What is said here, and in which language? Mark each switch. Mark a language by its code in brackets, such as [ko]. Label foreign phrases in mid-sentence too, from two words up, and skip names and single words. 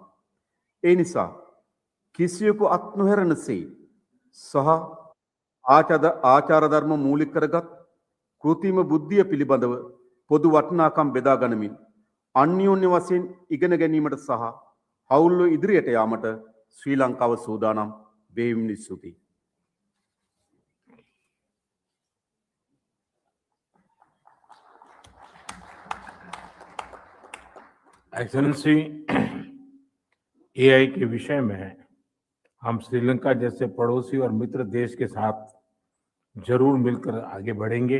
[si] ඒ නිසා කිසියෙකු අත් නොහැරෙනසේ සහ ආචාර ධර්ම මූලික කරගත් කෘත්‍රිම බුද්ධිය පිළිබඳව පොදු වටිනාකම් බෙදා ගනිමින් අන්‍යෝන්‍ය වශයෙන් ඉගෙන ගැනීමට සහ හවුල්ව ඉදිරියට යාමට ශ්‍රී ලංකාව සූදානම්. බෙහෙවින් ස්තුතියි. [hi] एक्सेलेंसी, AI के विषय में हम श्रीलंका जैसे पड़ोसी और मित्र देश के साथ जरूर मिलकर आगे बढ़ेंगे।